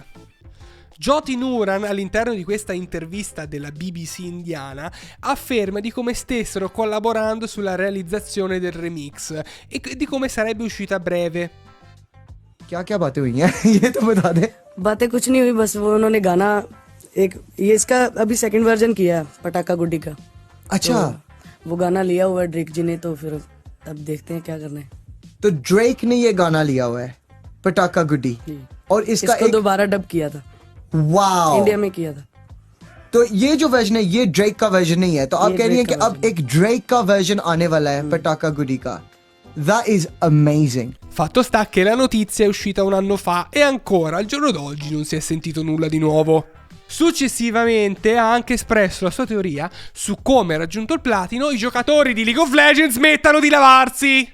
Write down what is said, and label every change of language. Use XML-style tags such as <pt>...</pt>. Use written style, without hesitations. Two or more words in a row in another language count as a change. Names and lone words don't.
<it>Jyoti Nuran, all'interno di questa intervista della BBC indiana, afferma di come stessero collaborando sulla realizzazione del remix e di come sarebbe uscita a breve.</it> <hi>क्या बातें हुई हैं ये तो बता दे। बातें कुछ नहीं हुई, बस वो उन्होंने गाना एक ये इसका अभी सेकंड वर्जन किया है पटाखा गुड्डी का। अच्छा वो गाना लिया हुआ है ड्रेक जी ने, तो फिर अब देखते हैं क्या करना है। तो ड्रेक ने ये गाना लिया हुआ है पटाखा गुड्डी और इसका इसको एक दोबारा डब किया था, वाओ इंडिया में किया था। तो ये जो वर्जन है ये ड्रेक का वर्जन नहीं है, तो आप ये कह रही हैं Drake कि का अब एक ड्रेक का वर्जन आने वाला है पटाखा गुड्डी का।</hi> <en>That is amazing.</en> <it>Fatto sta che la notizia è uscita un anno fa e ancora al giorno d'oggi non si è sentito nulla di nuovo. Successivamente ha anche espresso la sua teoria su come, raggiunto il platino, i giocatori di League of Legends smettano di lavarsi.</it>